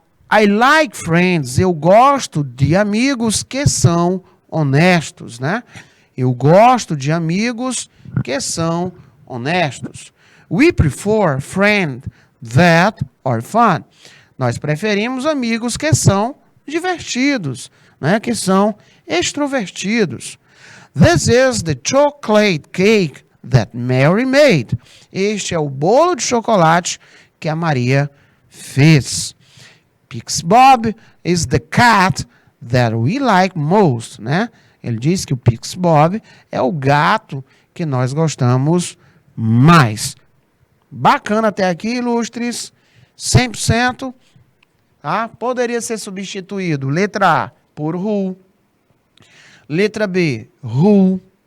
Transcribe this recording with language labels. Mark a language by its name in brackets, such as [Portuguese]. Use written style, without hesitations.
[English] I like friends, [Portuguese] eu gosto de amigos que são honestos. Né? Eu gosto de amigos que são honestos. [English] We prefer friends that are fun. [Portuguese] Nós preferimos amigos que são divertidos, né? Que são extrovertidos. [English] This is the chocolate cake that Mary made. [Portuguese] Este é o bolo de chocolate que a Maria fez. [English] Pix Bob is the cat that we like most, né? [Portuguese] Ele diz que o Pix Bob é o gato que nós gostamos mais. Bacana até aqui, ilustres. 100%. Tá? Poderia ser substituído. Letra A, por who. Letra B, who.